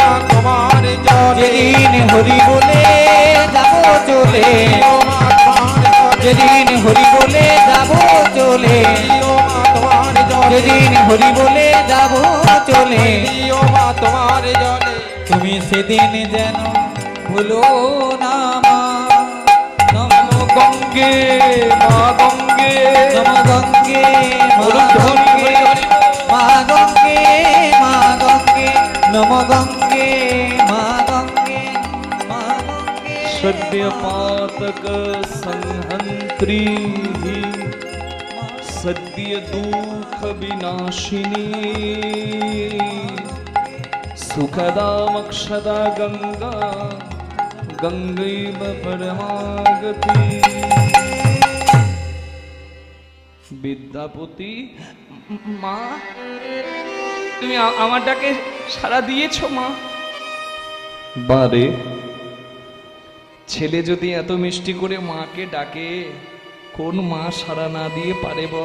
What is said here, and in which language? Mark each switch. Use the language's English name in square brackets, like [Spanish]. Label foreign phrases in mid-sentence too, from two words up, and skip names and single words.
[Bangla] তোমার যেদিন হরি বলে যাব চলে, যেদিন হরি বলে যাব চলে, যেদিন হরি বলে যাব চলে, তোমার জলে তুমি সেদিন যেন ভুলো না মা। নম গঙ্গে মা গঙ্গে, নম গঙ্গে মা গঙ্গে, মা গঙ্গে মা গঙ্গে, নম গঙ্গে মা গঙ্গে, মা গঙ্গে। [Sanskrit] सद्य पातक संहंत्री, सद्य दुख विनाशिनी, सुखदा मक्षदा गंगा, गंगैव परमागति। [Bangla] বিদ্যাপতি মা, তুমি আমার ডাকে সাড়া দিয়েছো মা? বারে ছেলে যদি এত মিষ্টি করে মাকে ডাকে, কোন মা সাড়া না দিয়ে পারে বল?